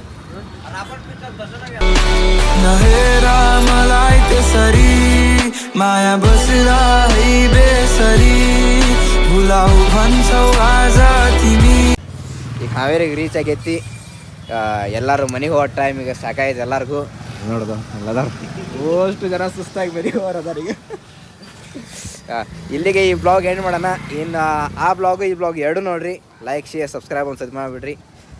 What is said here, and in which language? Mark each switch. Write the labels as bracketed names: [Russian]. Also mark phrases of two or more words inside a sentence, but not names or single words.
[Nepali] नहेर मलाई त्यसरी माया बस्दा है बेसरी भुलाउ भन्छौ आज तिमी [Kannada] ಈಗ ಹಾವೇರಿಗೆ ರೀಚ್ ಆಗೈತಿ ಎಲ್ಲರೂ ಮನೆಗೆ ಹೋಗೋ ಟೈಮಿಗೆ ಸಾಕಾಯ್ತು ಎಲ್ಲರಿಗೂ ನೋಡ್ದು ಎಲ್ಲದಾರ ಅಷ್ಟು ಜನ ಸುಸ್ತಾಗಿ ಮನೆಗೆ ಹೋಗೋದಾರ ಈಗ ಇಲ್ಲಿಗೆ ಈ [English] blog end [Kannada] ಮಾಡೋಣ. ಇನ್ನು ಆ ಬ್ಲಾಗು ಈ ಬ್ಲಾಗ್ ಎರಡು ನೋಡಿರಿ, [English] like share subscribe [Kannada] ಒಂದು ಸತಿ ಮಾಡಿಬಿಡ್ರಿ.